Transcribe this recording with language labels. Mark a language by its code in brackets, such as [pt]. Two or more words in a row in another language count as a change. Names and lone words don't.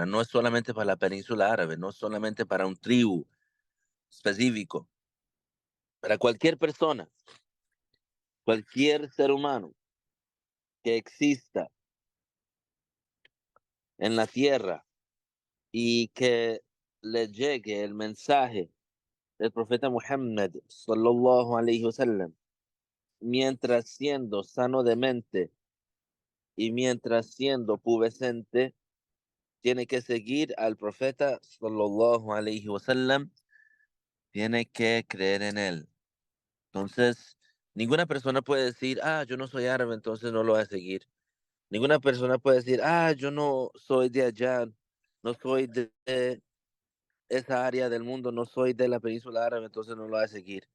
[es] No es solamente para la península árabe, no es solamente para un tribu específico, para cualquier persona, cualquier ser humano que exista en la tierra y que le llegue el mensaje del profeta Muhammad [ar] صلى الله عليه وسلم, [es] mientras siendo sano de mente y mientras siendo pubescente, tiene que seguir al profeta [ar] صلى الله عليه وسلم, [es] tiene que creer en él. Entonces, ninguna persona puede decir, yo no soy árabe, entonces no lo voy a seguir. Ninguna persona puede decir, yo no soy de allá, no soy de esa área del mundo, no soy de la península árabe, entonces no lo voy a seguir.